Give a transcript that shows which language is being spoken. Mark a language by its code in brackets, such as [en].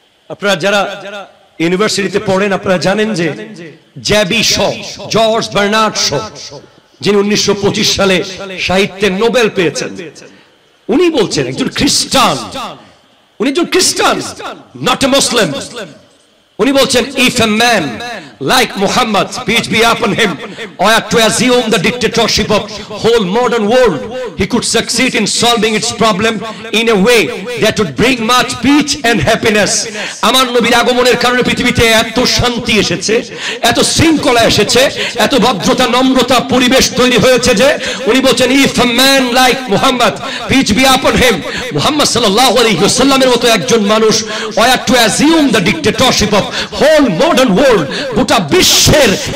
[bn] আপনারা যারা ইউনিভার্সিটিতে পড়েন আপনারা জানেন যে জ্যাবি শ, জর্জ বার্নার্ড শ, যিনি 1925 সালে সাহিত্যে নোবেল পেয়েছেন, উনি বলছেন, একজন খ্রিস্টান, উনি একজন খ্রিস্টান, [en] Not a Muslim. [bn] উনি বলছেন, [en] if a man like Muhammad, peace be upon him, or to assume the dictatorship of whole modern world, he could succeed in solving its problem in a way that would bring much peace and happiness. [bn] আমার নবীর আগমনের কারণে পৃথিবীতে এত শান্তি এসেছে, এত শৃঙ্খলা এসেছে, এত ভদ্রতা নম্রতা পরিবেশ তৈরি হয়েছে যে উনি বলেন, [en] if a man like Muhammad, peace be upon him, [bn] Muhammad সাল্লাল্লাহু আলাইহি ওয়াসাল্লামের মতো একজন মানুষ [en] or to assume the dictatorship of whole modern world, [bn] গোটা বিশ্বের